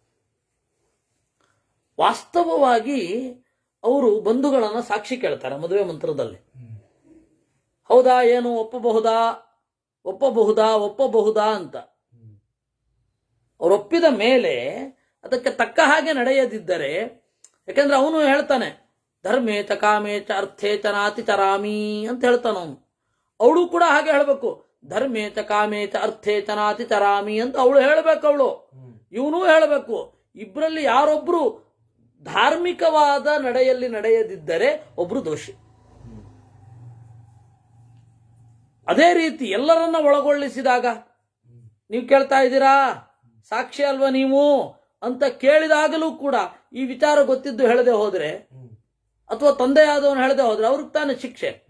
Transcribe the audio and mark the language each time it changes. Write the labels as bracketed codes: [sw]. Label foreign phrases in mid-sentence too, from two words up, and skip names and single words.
[kn] ವಾಸ್ತವವಾಗಿ ಅವರು ಬಂಧುಗಳನ್ನ ಸಾಕ್ಷಿ ಕೇಳ್ತಾರೆ ಮದುವೆ ಮಂತ್ರದಲ್ಲಿ. ಹೌದಾ, ಏನು ಒಪ್ಪಬಹುದಾ ಅಂತ. ಅವ್ರು ಒಪ್ಪಿದ ಮೇಲೆ ಅದಕ್ಕೆ ತಕ್ಕ ಹಾಗೆ ನಡೆಯದಿದ್ದರೆ, ಯಾಕಂದ್ರೆ ಅವನು ಹೇಳ್ತಾನೆ [sa] ಧರ್ಮೇ ಚ ಕಾಮೇ ಚ ಅರ್ಥೇ ಚ ನಾತಿ ಚರಾಮಿ [kn] ಅಂತ ಹೇಳ್ತಾನ ಅವನು. ಅವಳು ಕೂಡ ಹಾಗೆ ಹೇಳಬೇಕು, [sa] ಧರ್ಮೇ ಚ ಕಾಮೇ ಚ ಅರ್ಥೇ ಚ ನಾತಿ ಚರಾಮಿ [kn] ಅಂತ ಅವಳು ಹೇಳಬೇಕು. ಇವನು ಹೇಳಬೇಕು. ಇಬ್ಬರಲ್ಲಿ ಯಾರೊಬ್ರು ಧಾರ್ಮಿಕವಾದ ನಡೆಯಲ್ಲಿ ನಡೆಯದಿದ್ದರೆ ಒಬ್ರು ದೋಷಿ. ಅದೇ ರೀತಿ ಎಲ್ಲರನ್ನ ಒಳಗೊಳ್ಳಿಸಿದಾಗ, ನೀವು ಕೇಳ್ತಾ ಇದ್ದೀರಾ, ಸಾಕ್ಷಿ ಅಲ್ವಾ ನೀವು ಅಂತ ಕೇಳಿದಾಗಲೂ ಕೂಡ ಈ ವಿಚಾರ ಗೊತ್ತಿದ್ದು ಹೇಳದೆ ಹೋದ್ರೆ, ಅಥವಾ ತಂದೆಯಾದವನು ಹೇಳದೆ ಹೋದ್ರೆ ಅವ್ರಿಗೆ ತಾನೇ ಶಿಕ್ಷೆ.